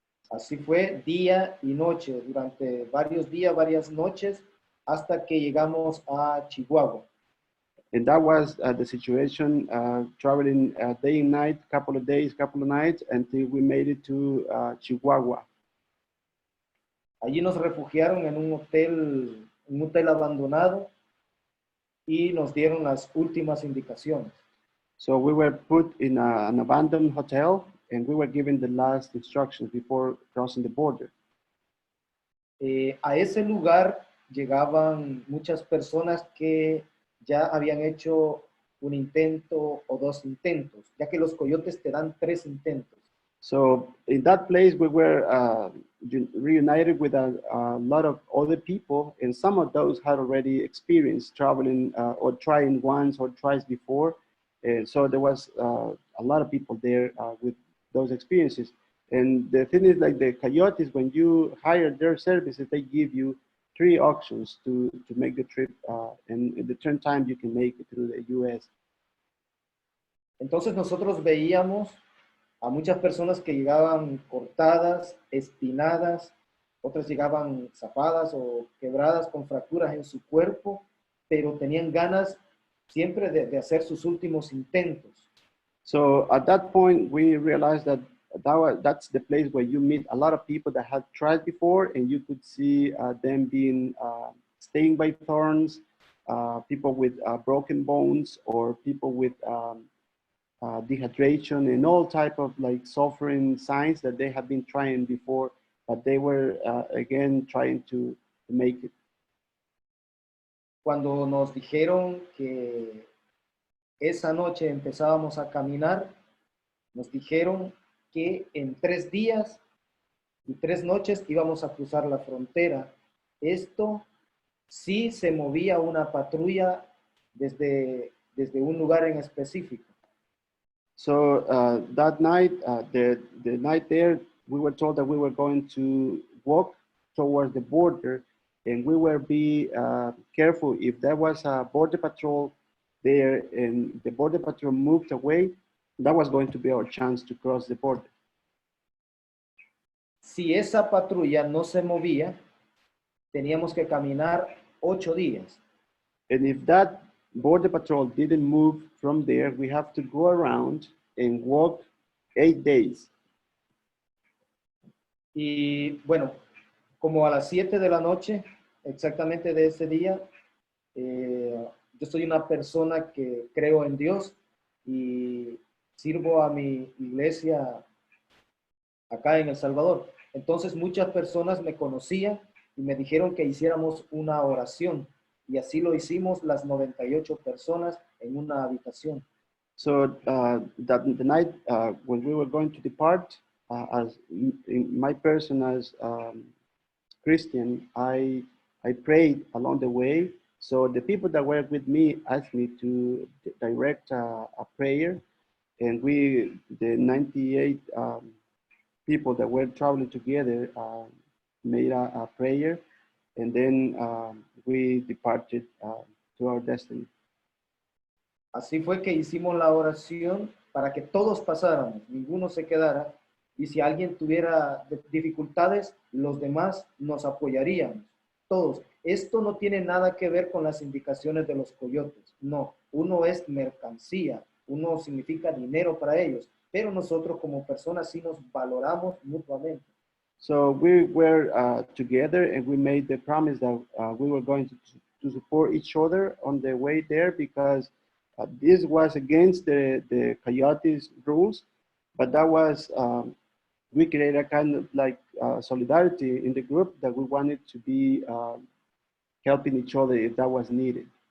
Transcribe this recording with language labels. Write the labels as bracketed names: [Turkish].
[Spanish] Así fue día y noche, durante varios días, varias noches, hasta que llegamos a Chihuahua. [English] And that was the situation, traveling day and night, couple of days, couple of nights, until we made it to Chihuahua. [Spanish] Allí nos refugiaron en un hotel abandonado y nos dieron las últimas indicaciones. [English] So we were put in an abandoned hotel, and we were given the last instructions before crossing the border. [Spanish] A ese lugar llegaban muchas personas que ya habían hecho un intento o 2 intentos, ya que los coyotes te dan 3 intentos. [English] So in that place, we were reunited with a lot of other people, and some of those had already experienced traveling or trying once or twice before. And so there was a lot of people there with those experiences. And the thing is, like the coyotes, when you hire their services, they give you 3 auctions to make the trip, and in the turn time you can make it through the U.S. [Spanish] Entonces nosotros veíamos a muchas personas que llegaban cortadas, espinadas, otras llegaban zafadas o quebradas con fracturas en su cuerpo, pero tenían ganas siempre de hacer sus últimos intentos. [English] So at that point, we realized that that's the place where you meet a lot of people that had tried before, and you could see them being stung by thorns, people with broken bones, or people with dehydration and all type of like suffering signs that they have been trying before, but they were again trying to make it. [Spanish] Cuando nos dijeron que esa noche empezábamos a caminar, nos dijeron que en 3 días y 3 noches íbamos a cruzar la frontera. Esto sí se movía una patrulla desde un lugar en específico. [English] So that night, the night there, we were told that we were going to walk towards the border, and we were be careful if there was a border patrol there and the border patrol moved away, that was going to be our chance to cross the border. [Spanish] Si esa patrulla no se movía, teníamos que caminar 8 días. [English] And if that border patrol didn't move from there, we have to go around and walk 8 days. [Spanish] Y bueno, como a las 7 de la noche, exactamente de ese día, yo soy una persona que creo en Dios y sirvo a mi iglesia acá en El Salvador. Entonces muchas personas me conocían y me dijeron que hiciéramos una oración. Y así lo hicimos las 98 personas en una habitación. [English] So the night when we were going to depart, as in my person as Christian, I prayed along the way. So the people that were with me asked me to direct a prayer, and we, the 98 people that were traveling together, made a prayer, and then we departed to our destiny. [Spanish] Así fue que hicimos la oración para que todos pasáramos, ninguno se quedara, y si alguien tuviera dificultades, los demás nos apoyaríamos, todos. Esto no tiene nada que ver con las indicaciones de los coyotes, no, uno es mercancía, uno significa dinero para ellos, pero nosotros como personas sí nos valoramos mutuamente. [English] So we were together, and we made the promise that we were going to support each other on the way there, because this was against the coyotes rules, but that was, we created a kind of like solidarity in the group that we wanted to be helping each other if that was needed.